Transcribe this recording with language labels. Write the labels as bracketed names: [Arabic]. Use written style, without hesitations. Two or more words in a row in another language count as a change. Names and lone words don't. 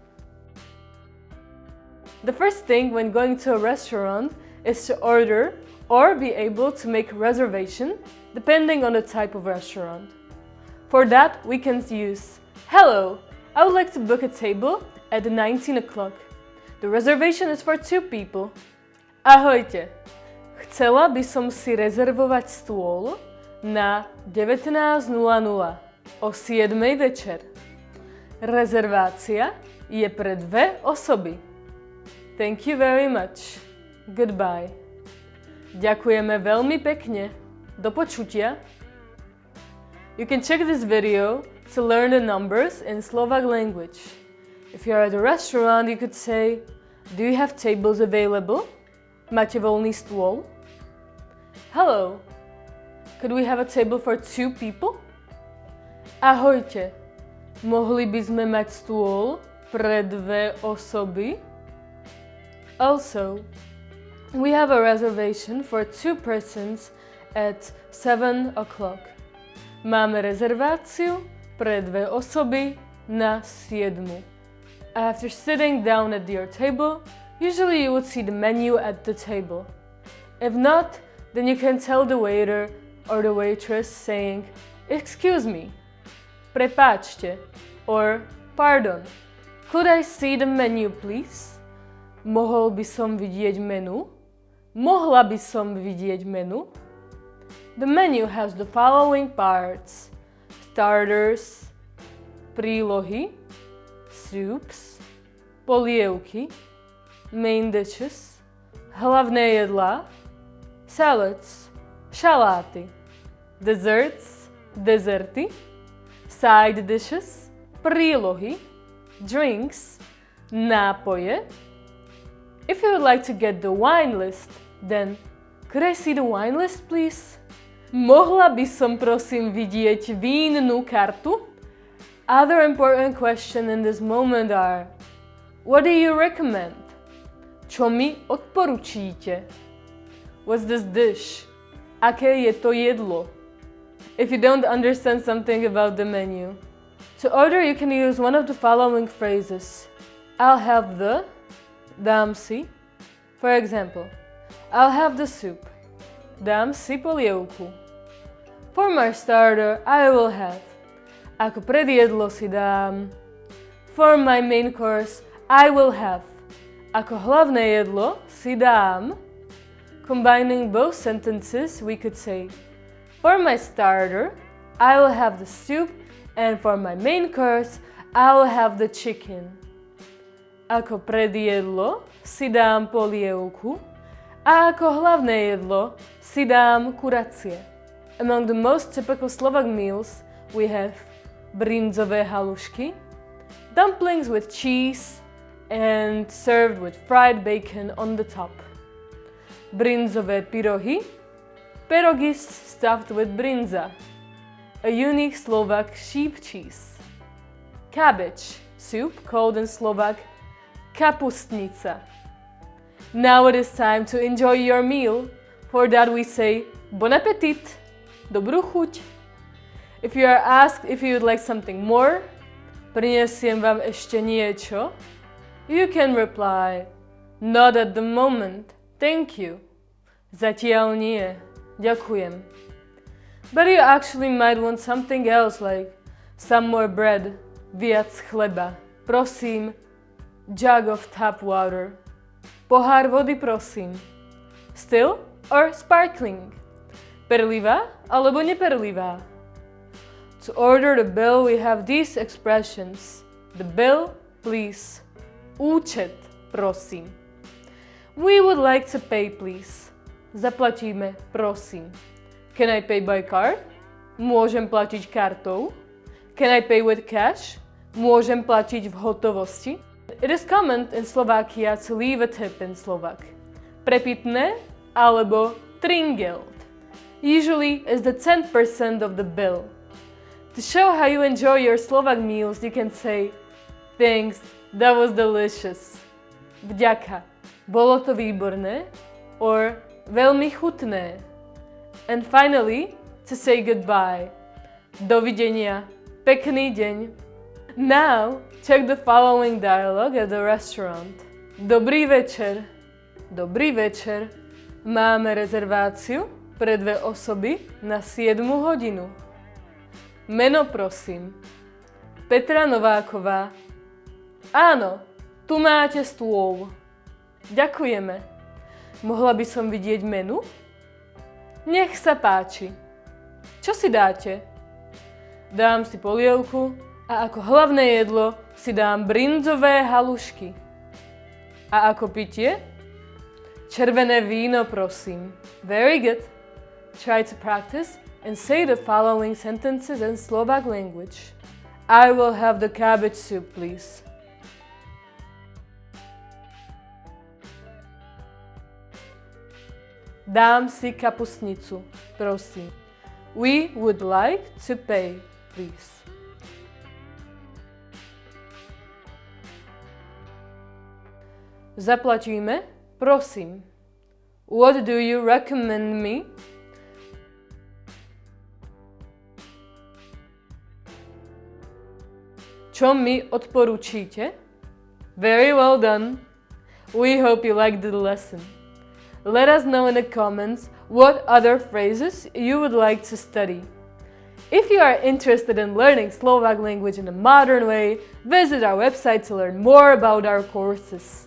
[English] The first thing when going to a restaurant is to order or be able to make a reservation depending on the type of restaurant. For that, we can use Hello, I would like to book a table at 19 o'clock. The reservation is for 2 people. [Slovak] Ahojte, chcela by som si rezervovať stôl na 19:00 o 7:00 večer. Rezervácia je pre 2 osoby. [English] Thank you very much. Goodbye. [Slovak] Ďakujeme veľmi pekne. Do počutia. [English] You can check this video to learn the numbers in Slovak language. If you're at a restaurant, you could say, do you have tables available? [Slovak] Máte voľný stôl? [English] Hello. Could we have a table for 2 people? [Slovak] Ahojte. Mohli by sme mať stôl pre 2 osoby? [English] Also, we have a reservation for 2 persons at 7 o'clock. [Slovak] Máme rezerváciu pre 2 osoby na 7. [English] After sitting down at your table, usually you would see the menu at the table. If not, then you can tell the waiter or the waitress saying, "Excuse me, prepáčte," or "Pardon, could I see the menu, please?" [Slovak] Mohol by som vidieť menu? Mohla by som vidieť menu? [English] The menu has the following parts: starters, prílohy, soups, polievky, main dishes, [Slovak] hlavné jedlá, salads, šaláty, desserts, dezerty, [English] side dishes, prílohy, drinks, nápoje. If you would like to get the wine list, then could I see the wine list, please? [Slovak] Mohla by som prosím vidieť vínnu kartu? [English] Other important questions in this moment are: what do you recommend? [Slovak] Čo mi odporučíte? [English] What's this dish? [Slovak] Aké je to jedlo? [English] If you don't understand something about the menu. To order, you can use one of the following phrases. I'll have the, [Slovak] dám si. [English] For example, I'll have the soup. [Slovak] Dám si polievku. [English] For my starter, I will have. [Slovak] Ako predjedlo si dám. [English] For my main course, I will have. [Slovak] Ako hlavné jedlo si dám. [English] Combining both sentences, we could say, for my starter, I will have the soup, and for my main course, I will have the chicken. [Slovak] Ako predjedlo si dám polievku a ako hlavné jedlo si dám kuracie. [English] Among the most typical Slovak meals, we have [Slovak] brinzové halušky, [English] dumplings with cheese and served with fried bacon on the top. [Slovak] Brinzové pyrohy, [English] pierogies stuffed with brinza, a unique Slovak sheep cheese. Cabbage soup, called in Slovak kapustnica. Now it is time to enjoy your meal. For that we say [French] bon appetit. [Slovak] Dobrú chuť. [English] If you are asked if you would like something more, [Slovak] prinesiem vám ešte niečo, [English] you can reply, not at the moment, thank you. [Slovak] Zatiaľ nie, ďakujem. [English] But you actually might want something else, like some more bread, [Slovak] viac chleba. Prosím, [English] jug of tap water. [Slovak] Pohár vody, prosím. [English] Still or sparkling? [Slovak] Perlivá alebo neperlivá? [English] To order the bill, we have these expressions. The bill, please. [Slovak] Účet, prosím. [English] We would like to pay, please. [Slovak] Zaplatíme, prosím. [English] Can I pay by card? [Slovak] Môžem platiť kartou. [English] Can I pay with cash? [Slovak] Môžem platiť v hotovosti. [English] It is common in Slovakia to leave a tip in Slovak. [Slovak] Prepitné alebo tringelt. [English] Usually is the 10% of the bill. To show how you enjoy your Slovak meals, you can say thanks, that was delicious. [Slovak] Vďaka, bolo to výborné. Or veľmi chutné. [English] And finally, to say goodbye. [Slovak] Dovidenia, pekný deň. [English] Now, check the following dialogue at the restaurant. [Slovak] Dobrý večer. Dobrý večer. Máme rezerváciu pre 2 osoby na 7 hodinu. Meno prosím. Petra Nováková. Áno, tu máte stôl. Ďakujeme. Mohla by som vidieť menu? Nech sa páči. Čo si dáte? Dám si polievku a ako hlavné jedlo si dám brinzové halušky. A ako pitie? Červené víno, prosím. [English] Very good. Try to practice and say the following sentences in Slovak language. I will have the cabbage soup, please. [Slovak] Dám si kapustnicu, prosím. [English] We would like to pay, please. [Slovak] Zaplatíme, prosím. [English] What do you recommend me? [Slovak] Čo mi odporučíte? [English] Very well done. We hope you liked the lesson. Let us know in the comments what other phrases you would like to study. If you are interested in learning Slovak language in a modern way, visit our website to learn more about our courses.